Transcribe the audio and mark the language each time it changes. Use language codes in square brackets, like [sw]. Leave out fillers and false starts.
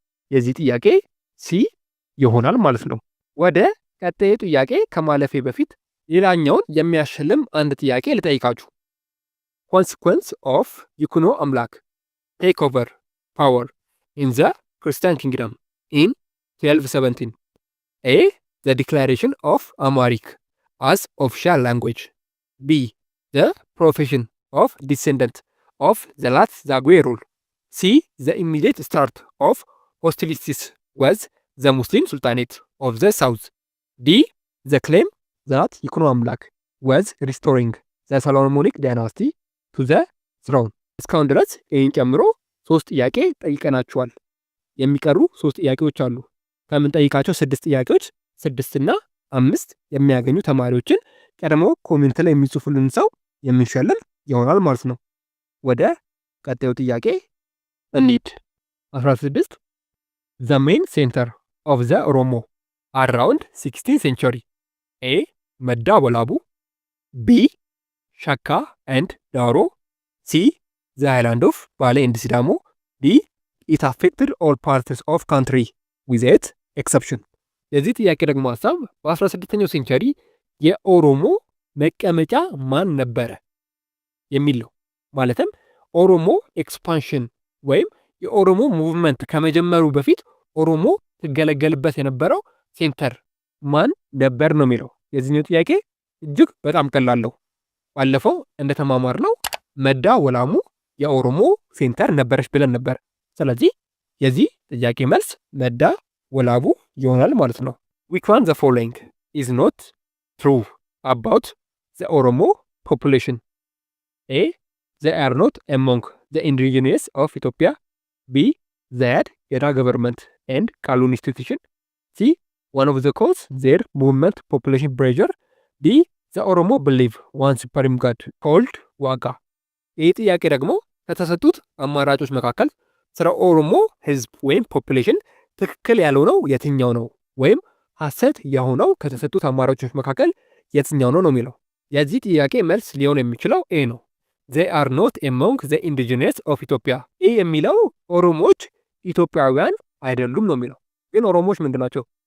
[am] የዚህ ጥያቄ ሲ ይሆናል ማለት ነው። ወደ ቀጣዩ ጥያቄ ከማለፌ በፊት ሌላኛውን የሚያሸልም አንድ ጥያቄ ልጠይቃችሁ። [en] Consequence of ይኩኖ አምላክ take over power in the Christian kingdom in 1217. A. The declaration of Amharic as official language. B. The profession of descendant of the last Zagwe rule. C. The immediate start of hostilities with the Muslim Sultanate of the South. D. The claim that ይኩኖ አምላክ was restoring the Solomonic dynasty to the throne. [am] እስካሁን ድረስ ይህን ጨምሮ 3 ጥያቄ ጠይቀናችኋል። የሚቀሩ 3 ጥያቄዎች አሉ። ከምንጠይቃቸው 6 ጥያቄዎች 6 እና 5 የሚያገኙ ተማሪዎችን ቀድሞ ኮሜንት ላይ የሚጽፉልን ሰው የምንሸልም ይሆናል ማለት ነው። ወደ ቀጣዩ ጥያቄ እንሂድ። [en] 16 The main center of the Oromo around 16th century. A. መዳ ወላቡ B. ሸካ and ዳሮ C. The island of ባሌ and ሲዳሞ D. It affected all parts of country without exception. [am] የዚህ ጥያቄ ደግሞ ሀሳብ በ16ኛው ሴንቸሪ የኦሮሞ መቀመጫ ማን ነበረ የሚል ነው። ማለትም ኦሮሞ ኤክስፓንሽን ወይም የኦሮሞ ሙቭመንት ከመጀመሩ በፊት ኦሮሞ ትገለገልበት የነበረው ሴንተር ማን ነበር ነው የሚለው። የዚህኛው ጥያቄ እጅግ በጣም ቀላል ነው። ባለፈው እንደተማማርነው መዳ ወላሙ የኦሮሞ ሴንተር ነበረች ብለን ነበር። ስለዚህ የዚህ ጥያቄ መልስ መዳ ወላቡ ይሆናል ማለት ነው። [en] which one the following is not true about the Oromo population? A. They are not among the indigenous of Ethiopia. B. They had Geda government and Kalun institution. C. One of the cause their movement population pressure. D. The Oromo believe one supreme god called Waga. [am] ይህ ጥያቄ ደግሞ ከተሰጡት አማራጮች መካከል ስለ ኦሮሞ ህዝብ ወይም ፖፑሌሽን ትክክል ያልሆነው የትኛው ነው ወይም ሐሰት የሆነው ከተሰጡት አማራጮች መካከል የትኛው ነው ነው የሚለው። የዚህ ጥያቄ መልስ ሊሆን የሚችለው ኤ ነው። [en] they are not among the indigenous of Ethiopia። [am] ይህ የሚለው ኦሮሞዎች ኢትዮጵያውያን አይደሉም ነው የሚለው። ግን ኦሮሞዎች ምንድን ናቸው?